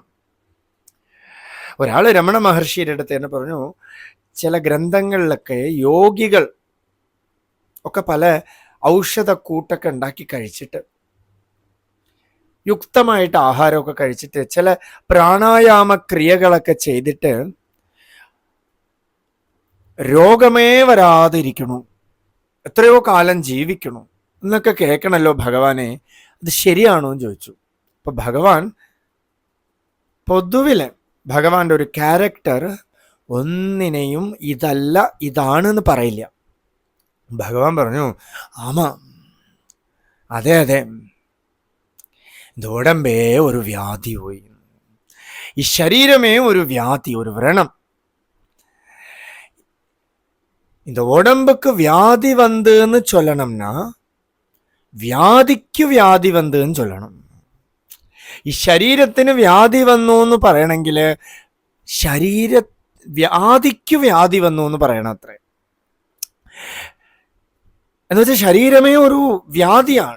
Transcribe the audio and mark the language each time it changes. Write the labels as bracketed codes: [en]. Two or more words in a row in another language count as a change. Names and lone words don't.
[ml] ഒരാൾ രമണ മഹർഷിയുടെ അടുത്ത് തന്നെ പറഞ്ഞു, ചില ഗ്രന്ഥങ്ങളിലൊക്കെ യോഗികൾ ഒക്കെ പല ഔഷധ കൂട്ടൊക്കെ ഉണ്ടാക്കി കഴിച്ചിട്ട്, യുക്തമായിട്ട് ആഹാരമൊക്കെ കഴിച്ചിട്ട്, ചില പ്രാണായാമ ക്രിയകളൊക്കെ ചെയ്തിട്ട് രോഗമേ വരാതിരിക്കണു, എത്രയോ കാലം ജീവിക്കണു എന്നൊക്കെ കേൾക്കണല്ലോ ഭഗവാനെ. അത് ശരിയാണോ എന്ന് ചോദിച്ചു. അപ്പൊ ഭഗവാൻ പൊതുവിലെ ഭഗവാന്റെ ഒരു ക്യാരക്ടർ ഒന്നിനെയും ഇതല്ല ഇതാണെന്ന് പറയില്ല. ഭഗവാൻ പറഞ്ഞു, ആമാ അതെ അതെ, [ta] இந்த உடம்பே ஒரு வியாதி போய், [ml] ഈ ശരീരമേ ഒരു വ്യാധി, ഒരു വ്രണം. [ta] இந்த உடம்புக்கு வியாதி வந்துன்னு சொல்லணும்னா வியாதிக்கு வியாதி வந்துன்னு சொல்லணும். [ml] ഈ ശരീരത്തിന് വ്യാധി വന്നു എന്ന് പറയണമെങ്കിൽ വ്യാധിക്ക് വ്യാധി വന്നു എന്ന് പറയണം അത്രേ. എന്ന് വെച്ചാൽ ശരീരമേ ഒരു വ്യാധിയാണ്.